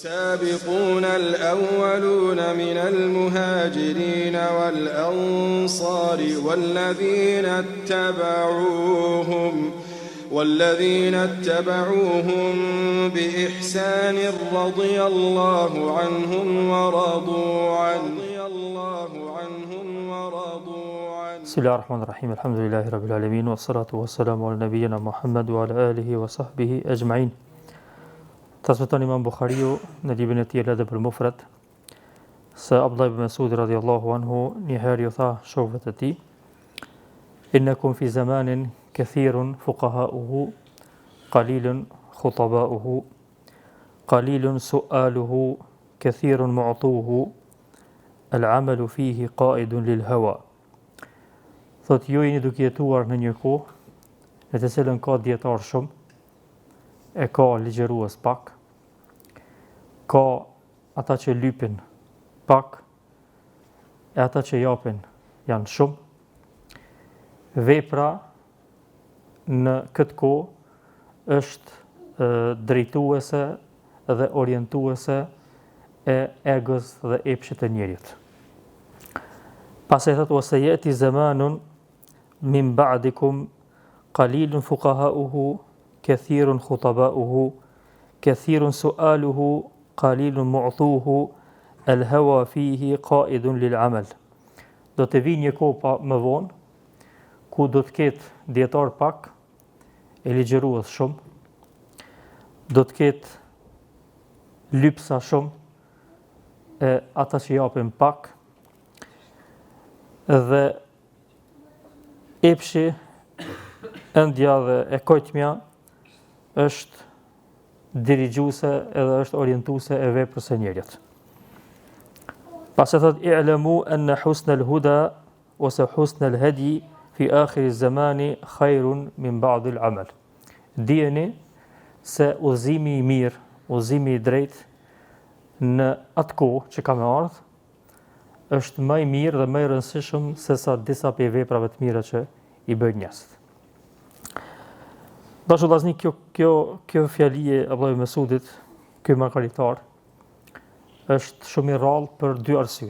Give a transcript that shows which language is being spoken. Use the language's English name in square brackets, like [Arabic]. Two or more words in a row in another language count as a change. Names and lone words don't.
[Arabic] والسابقون الأولون من المهاجرين والأنصار والذين اتبعوهم بإحسان رضي الله عنهم ورضوا عنه بسم الله الرحمن الرحيم الحمد لله رب العالمين والصلاة والسلام على نبينا محمد وعلى آله وصحبه أجمعين. [Albanian] Transmeton Imam Bukhariu në librin e tij Al-Adab al-Mufrad se Abdullah ibn Mas'ud [Arabic] رضي الله عنه [Albanian] një herë i tha shokëve të tij: [Arabic] "إنكم في زمان كثير فقهاؤه قليل خطباؤه قليل سؤاله كثير معطوه العمل فيه قائد للهوى." [Albanian] Thot ju jeni duke jetuar në një kohë në të cilën ka dietar shumë, e ka ligjërues pak, ka ata që lypin pak, e ata që japin janë shumë. Vepra në këtë kohë është drejtuese dhe orientuese e egës dhe epshit të njerit. Pastaj thot ose [Arabic] يأتي زمان من بعدكم قليل فقهاؤه كثير خطباؤه كثير سؤاله قليل معطوه الهوى فيه قائد للعمل. [Albanian] Do të vi një kohë më vonë ku do të ketë dietar pak, e ligjërues shumë, do të ketë lypsa shumë, e ata që japin pak, dhe epshi, ëndja dhe e kojtmja është dirigjuese edhe është orientuese e veprës së njerit. Pas e thot [Arabic] اعلموا أن حسن الهدى [Albanian] ose [Arabic] حسن الهدي في آخر الزمان خير من بعض العمل. [Albanian] Dijeni se udhëzimi i mirë, udhëzimi i drejtë në atë kohë që ka më ardhur është më i mirë dhe më i rëndësishëm se sa disa prej veprave të mira që i bëjnë njerëzit. Dashur vëllezër, kjo fjali e Abdullah ibn Mas'udit, ky margaritar, është shumë i rrallë për dy arsye.